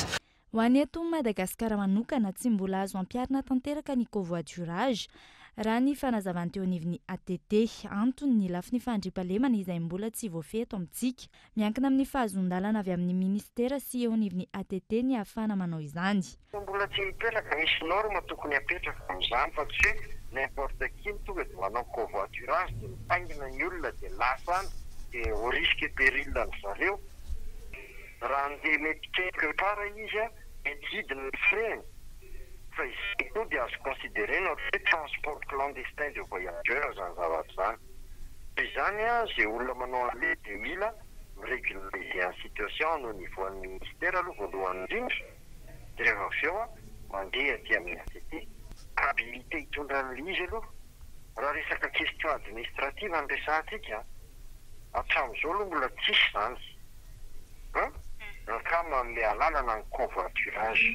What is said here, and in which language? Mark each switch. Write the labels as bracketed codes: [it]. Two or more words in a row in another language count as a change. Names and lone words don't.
[mg] Ho an'ny eto Madagasikara manokana tsy mbola azo ampiarina tanteraka ny covoiturage raha ny fanazavany teo anivon'ny ATT antony ny lafin'ny fandriampahalemana izay mbola tsy voafehy eto amintsika. Miankina amin'ny fahazon-dalana avy amin'ny ministera sy eo anivon'ny ATT ny ahafana manao izany. Mbola tsy mipetraka misy norma tokony apetraka amin'izany fa tsy [fr] n'importe qui [mg] tonga dia manao covoiturage dia mitaingina ny olona dia lasa any dia [fr] au risque et péril [mg] ny zareo. Raha andeha mety [fr] quelque part [mg] izy mety hidina ny freiny. Fa izy koa dia azo [fr] considéré notre transport clandestin de voyageurs [mg] zany zavatra zany. Izany zay olona manao an'le dia mila [fr] régulariser en situation au niveau [mg] an'ny ministère aloha voalohany indrindra dia rehefa avy eo mandeha aty amin'ny ATT. Habilité hitondra an'le izy aloha. Raha resaka [fr] question administrative [mg] ampiasantsika hatramin'izao aloha mbola tsisy zany. Nakama manome alalana ny covoiturage.